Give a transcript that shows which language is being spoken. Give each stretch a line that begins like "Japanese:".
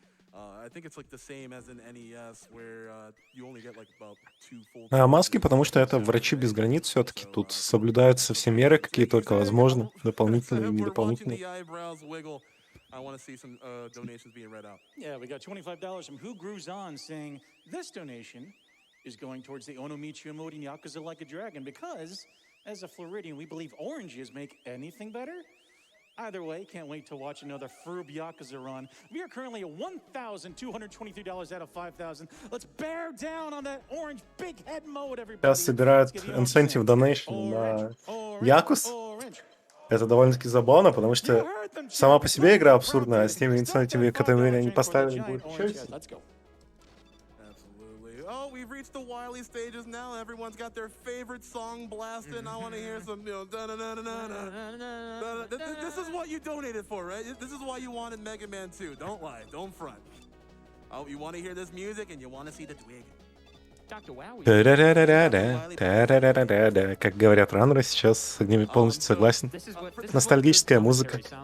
English: I think it's like the same as in NES, where you only get like about 2 full.
Russian: А маски, потому что это врачи без границ все-таки. Тут соблюдаются все меры, какие только возможны. Дополнительные и недополнительные.
English: I want to see some donations being read out. Yeah, we got $25 from Who Grews On saying this donation is going towards the Onomichi emoting Yakuza Like a Dragon because, as a Floridian, we believe oranges make anything better. Either way, can't wait to watch another Frub Yakuza run. We are currently at $1,223 out of 5,000. Let's bear down on that orange big head mode, everybody.
Russian: Сейчас собирают
English: incentive donation
Russian: на Якус. Это довольно-таки забавно, потому что сама по себе игра абсурдная, а с теми инцентивами, которые они поставили, будет еще сильнее.
English: Oh, we've reached the Wily stages now. Everyone's got their favorite song blasting. I want to hear some, you know, This is what you donated for, right? This is why you wanted Mega Man 2. Don't lie. Don't front. Oh, you want to hear this music and you want to see the twig.
Russian: Та-ра-ра-ра-да, как говорят раннеры сейчас, с ними полностью согласен. Ностальгическая музыка.